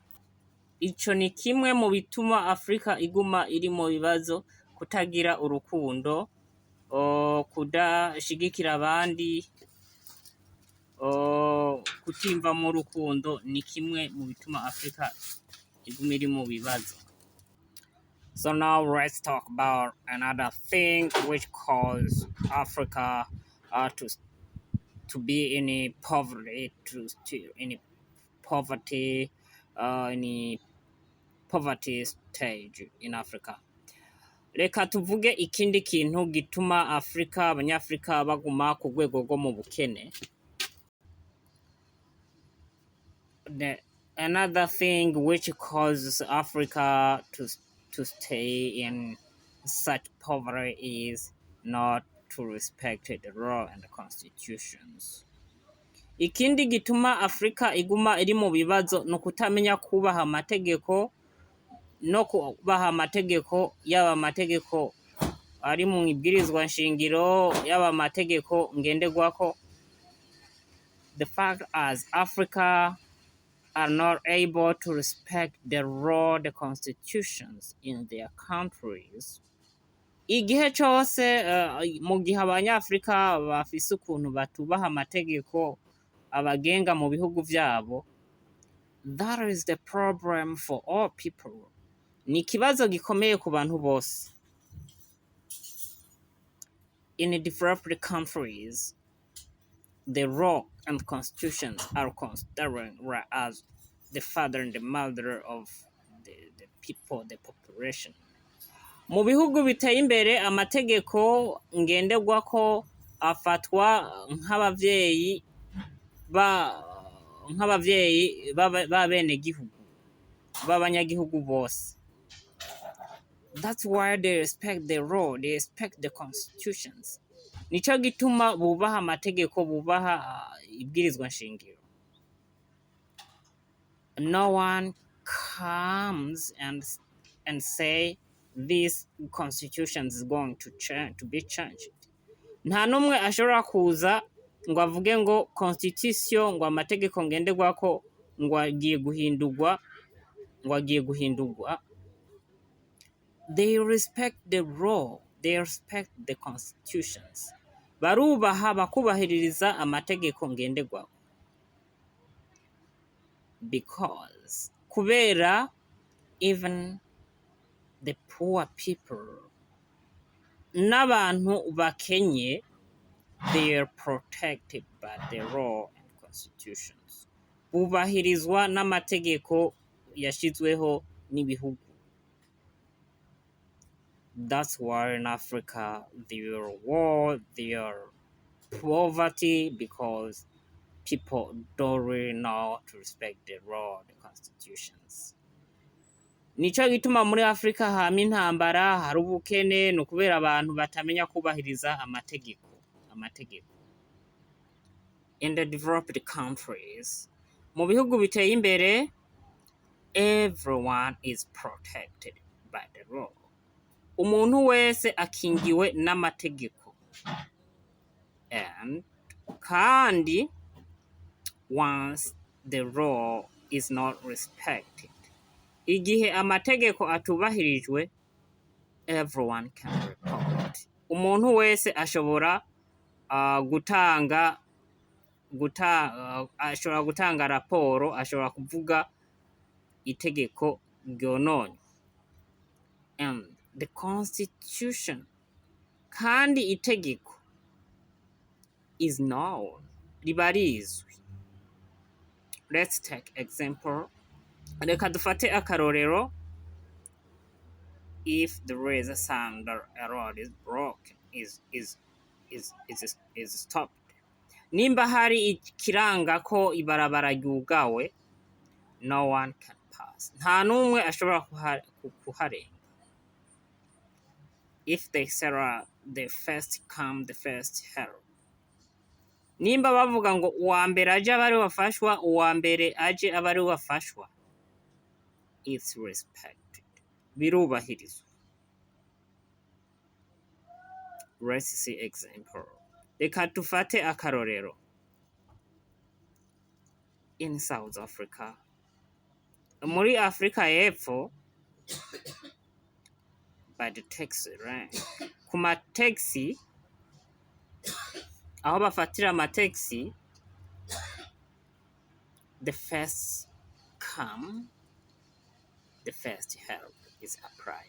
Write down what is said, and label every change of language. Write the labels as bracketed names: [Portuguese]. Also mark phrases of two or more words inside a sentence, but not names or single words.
[Rundi] Ico ni kimwe mu bituma Afrika iguma iri mu bibazo, kutagira urukundo, kudashigikira abandi, kutimva mu rukundo, ni kimwe mu bituma Afrika iguma iri mu bibazo. [English] So now let's talk about another thing which cause Africa to be in poverty, in poverty stage in Africa. [Rundi] Reka tuvuge ikindi kintu gituma abanyafrika baguma ku rwego rwo mu bukene. [English] Another thing which causes Africa to stay in such poverty is not to respect the law and the constitutions. [Rundi] Ikindi gituma Afrika iguma iri mu bibazo no kutamenya kubaha amategeko, no kubaha amategeko, yaba amategeko ari mu ibwirizwa nshingiro, yaba amategeko ngenderwako. [English] The fact as Africa are not able to respect the law, the constitutions in their countries. [Rundi] Igihe cyose mu gihe abanyafurika bafise ukuntu batubaha amategeko abagenga mu bihugu vyabo, [English] that is the problem for all people. [Rundi] Ni ikibazo gikomeye ku bantu bose. [English] In developed countries, the law and constitutions are considered as the father and the mother of the people, the population. [Rundi] Mu bihugu biteye imbere amategeko ngenderwako afatwa nk'abavyeyi b'abenegihugu b'abanyagihugu bose. [English] That's why they respect the law, they respect the constitutions. [Rundi] Nico gituma bubaha amategeko, bubaha ibwirizwa nshingiro. [English] No one comes and say this constitution is going to be changed. [Rundi] Nta numwe ashobora kuza ngo avuge ngo constitution, ngo amategeko ngenderwako ngo agiye guhindurwa. [English] They respect the law, they respect the constitutions. [Rundi] Barubaha bakubahiririza amategeko ngenderwako. [English] Because kubera even the poor people [Rundi] n'abantu bakenye, [English] they are protected by the law and constitutions. [Rundi] Bubahirizwa n'amategeko yashizweho n'ibihugu. [English] That's why in Africa there are war, there are poverty, because people don't really know to respect the law, the constitutions. [Rundi] Nico gituma muri Afrika hama intambara, hari ubukene, no kubera abantu batamenya kubahiriza amategeko. [English] In the developed countries, [Rundi] mu bihugu biteye imbere, [English] everyone is protected by the law. [Rundi] Umuntu wese akingiwe n'amategeko. [English] And kandi once the law is not respected, [Rundi] igihe amategeko atubahirijwe, [English] everyone can report. [Rundi] Umuntu wese ashobora gutanga raporo, ashobora kuvuga itegeko ryononye. [English] And the constitution [Rundi] kandi itegeko [English] is known, [Rundi] riba rizwi. [English] Let's take example. [Rundi] Reka dufate akarorero. [English] If the razor sander road is broken, is stopped. [Rundi] Nimba hari ikiranga ko ibarabara ryugawe, [English] no one can pass. [Rundi] Nta numwe ashobora kuharenga. [English] If they say the first come, the first help. [Rundi] Nimba bavuga ngo uwa mbere aje abari wafashwa, uwa mbere aje abari wafashwa, [English] it's respected. Birubahirizwa. Let's see example. [Rundi] Reka dufate akarorero. In South Africa, muri Afrika y'Epfo, [English] by the taxi rank, [Rundi] ku mataxi, aho bafatira amataxi, [English] the first come, the first help is applied.